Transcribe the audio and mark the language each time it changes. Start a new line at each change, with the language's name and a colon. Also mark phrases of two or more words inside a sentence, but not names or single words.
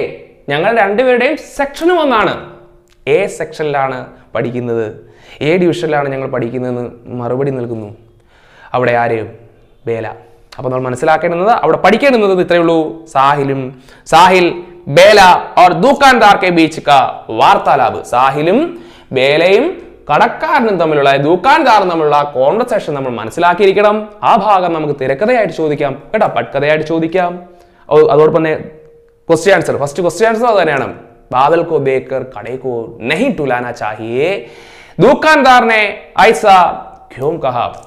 Malayalam: ഞങ്ങൾ രണ്ടുപേരുടെയും സെക്ഷനും ഒന്നാണ്. എ സെക്ഷനിലാണ് പഠിക്കുന്നത്, എ ഡിവിഷനിലാണ് ഞങ്ങൾ പഠിക്കുന്നതെന്ന് മറുപടി നൽകുന്നു അവിടെ ആര്? ബേല. അപ്പോൾ നമ്മൾ മനസ്സിലാക്കേണ്ടുന്നത്, അവിടെ പഠിക്കേണ്ടുന്നത് ഇത്രയേ ഉള്ളൂ.
Hindi: സാഹിൽ ബേല और दुकानदार के बीच का वार्तालाप.
Malayalam: സാഹിലും ബേലയും കടക്കാരനും തമ്മിലുള്ള ദുക്കാൻദാറും തമ്മിലുള്ള കോൺവെർസേഷൻ നമ്മൾ മനസ്സിലാക്കിയിരിക്കണം. ആ ഭാഗം നമുക്ക് തിരക്കഥയായിട്ട് ചോദിക്കാം കേട്ടോ, പട്കഥയായിട്ട് ചോദിക്കാം. അതോടൊപ്പം തന്നെ
English: question answer, first question answer
Malayalam: അത് തന്നെയാണ്.
Hindi: बादल को देखकर घड़े को नहीं ढुलाना चाहिए, ദുക്കാൻദാറിനെ ऐसा क्यों कहा.